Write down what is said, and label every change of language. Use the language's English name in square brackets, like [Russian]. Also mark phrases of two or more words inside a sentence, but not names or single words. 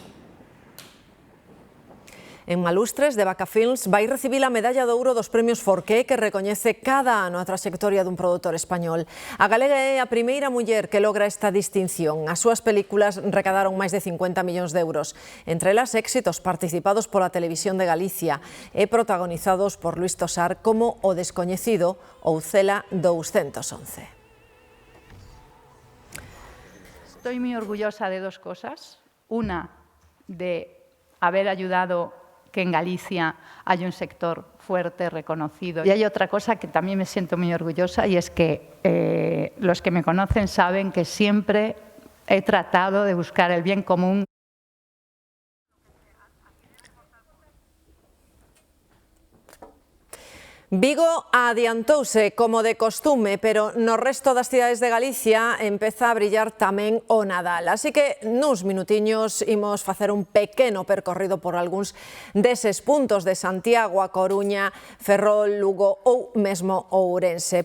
[Galician] En Malustres, de Vaca Films, vai recibir a medalla de ouro dos premios Forqué, que recoñece cada ano a traxectoria dun produtor español. A galega é a primeira muller que logra esta distinción. As súas películas recadaron máis de 50 millóns de euros, entre elas éxitos participados pola Televisión de Galicia e protagonizados por Luis Tosar como O Descoñecido ou Cela 211. [Spanish] Estoy muy orgullosa de dos cosas. Una, de haber ayudado que en Galicia haya un sector fuerte, reconocido. Y hay otra cosa que también me siento muy orgullosa y es que los que me conocen saben que siempre he tratado de buscar el bien común. [Galician] Vigo adiantouse como de costume, pero no resto das cidades de Galicia empeza a brillar tamén o Nadal. Así que nuns minutiños imos facer un pequeno percorrido por algúns deses puntos de Santiago, a Coruña, Ferrol, Lugo ou mesmo Ourense.